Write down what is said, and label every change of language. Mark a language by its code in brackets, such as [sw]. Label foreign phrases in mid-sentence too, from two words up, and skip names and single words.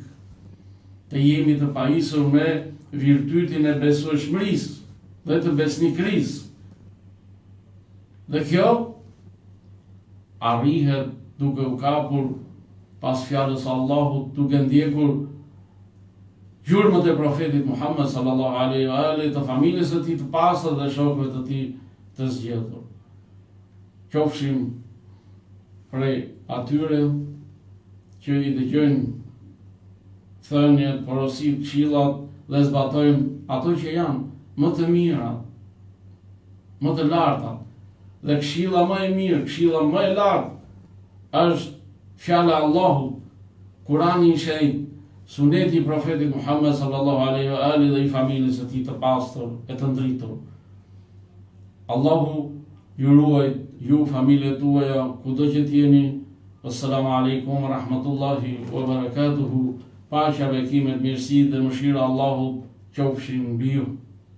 [sq] Të jemi të pajisur me virtytin e besueshmërisë dhe të besnikërisë. Dhe kjo arrihet duke u kapur pas fjalës Allahut, duke ndjekur gjurmët e profetit Muhammed [ar] صلى الله عليه وآله, [sq] të familjes së tij të pastër dhe shokëve të tij të zgjedhur. Qofshim prej atyre që i dëgjojnë thënjet, porositë, këshillat dhe zbatojnë ato që janë më të mira, më të larta. Dhe këshilla më e mirë, këshilla më e lartë është fjala e Allahut, Kurani i shenjtë, suneti i profetit Muhammed [ar] صلى الله عليه وآله [sq] dhe i familjes së tij të pastër e të ndritur. Allahu ju ruaj, ju familjet tuaja, kudo që t'jeni. [ar] السلام عليكم ورحمة الله وبركاته. [sq] Paqja, bekimet, mirësi dhe mëshira Allahut qofshin mbi ju.